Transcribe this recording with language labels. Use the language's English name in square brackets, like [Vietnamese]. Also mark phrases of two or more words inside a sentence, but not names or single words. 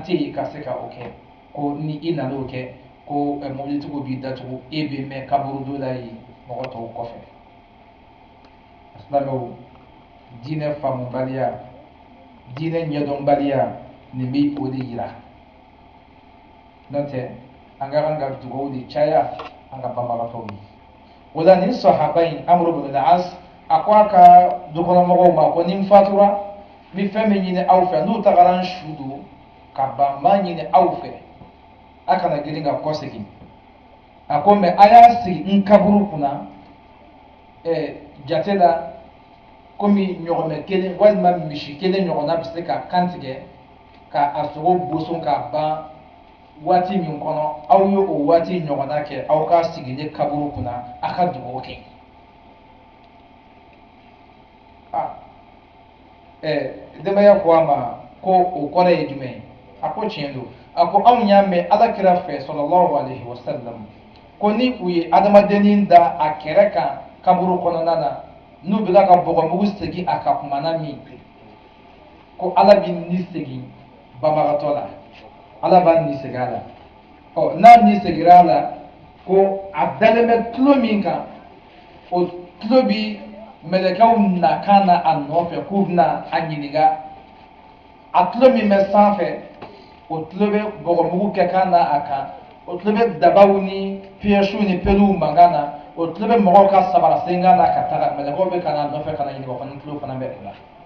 [Bambara] tɛ yen ka se ka o kɛ ko ni i nan'o kɛ ko mobilitigiw b'i datugu e bɛ mɛn kaburudon la yen mɔgɔ tɔw kɔfɛ silamɛw diinɛ faamubaliya diinɛ ɲɛdɔnbaliya nin bɛ o de yira n'o tɛ an ka kan ka dugawu de caya an ka banbagatɔw ye o la nin sahaba in Amru bin al-As a ko a ka dukɔnɔmɔgɔw ma ko ni n fatura n bɛ fɛn min ɲini aw fɛ n'u tagara n su don ka ban n b'a ɲini aw fɛ a kana girin ka kɔsegin a ko mɛ a y'a sigi n kaburu kunna jate la komi ɲɔgɔmɛ kelen walima misi kelen ɲɔgɔnna bɛ se ka kantigɛ ka a sogo boson ka ban waati min kɔnɔ aw ye o waati ɲɔgɔnna kɛ aw ka sigi ne kaburu kunna a ka dugawu kɛ denbaya ko a ma ko o kɔrɔ ye jumɛn ye a ko tiɲɛ don a ko anw y'a mɛn alakira fɛ [Arabic] صلى الله عليه وسلم [Bambara] ko ni u ye adamadennin da a kɛrɛ kan kaburu kɔnɔna na n'u bɛ ka bɔgɔmugu segin a ka kumana min ko ala bɛ ni segin banbagatɔ la ala b'a ni segin a la n'a ni seginna a la ko a dalen bɛ tulo min kan o tulo bi mɛlɛkɛw na kan na a nɔfɛ k'u bɛna a ɲininka a tulo min bɛ sanfɛ o tulo bɛ bɔgɔmugu kɛ kan na a kan o tulo bɛ dabaw ni piyɛsiw ni peluw mankan na o tulo bɛ mɔgɔw ka sabara senkan na ka taga mɛlɛkɛw bɛ ka na a nɔfɛ ka na ɲininka o fana tulo fana bɛ o la